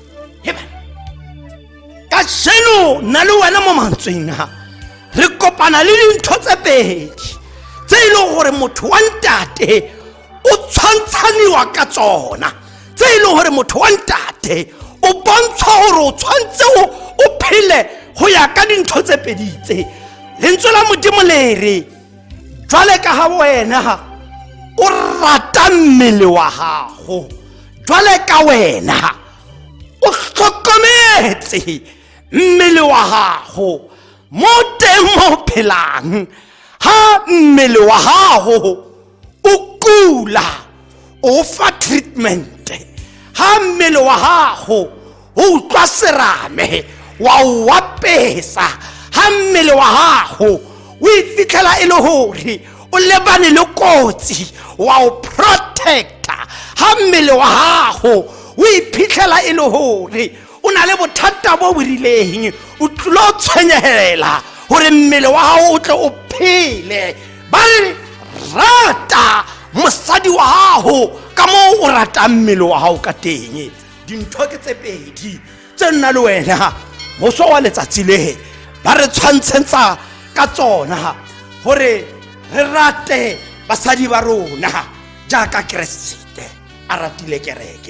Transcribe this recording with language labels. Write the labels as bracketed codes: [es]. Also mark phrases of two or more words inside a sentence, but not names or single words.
[tn] Ka seno nna le wena mo mantsweng a re kopana le dintho tse pedi tse e leng gore motho wa ntate o tshwantshaniwa ka tsona, tse e leng gore motho wa ntate o bontshwa gore o tshwantse o phele go ya ka dintho tse pedi tse. Lentswe la Modimo le re jwale ka ha wena o rata mmele wa gago, jwale ka wena o hlokometse mmele wa gago mo teng mo phelang. Ha mmele wa gago o kula o fa treatment, ha mmele wa gago o utlwa serame wa o apesa, ha mmele wa gago o ifitlhela e le gore o lebane le kotsi wa o protecta, ha mmele wa gago o iphitlhela e le gore o na le bothata bo borileng o tlo tshwenyegela gore mmele wa gago o tle o phele. Ba re rata mosadi wa hao ka moo o ratang mmele wa hao ka teng. Dintho ke tse pedi tse nna le wena moso wa letsatsi le ba re tshwantshetsa ka tsona hore re rate basadi ba rona jaaka Kriste a ratile kereke.